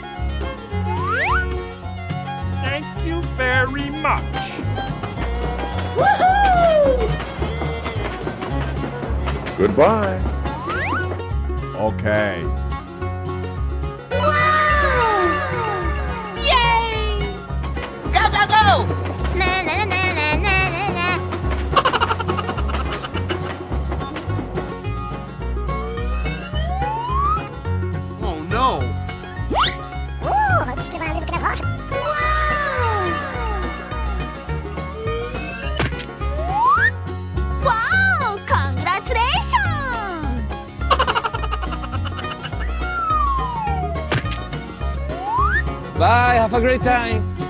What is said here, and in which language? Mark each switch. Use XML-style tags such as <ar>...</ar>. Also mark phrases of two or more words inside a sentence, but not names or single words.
<en>Thank you very much. Goodbye. Okay. Go, go, go! Na na na na na na na na. Oh no.</en> <nl>Oeh, het is lekker lekker wat.</nl> <en>Wow, congratulations! Bye, have a great time.</en>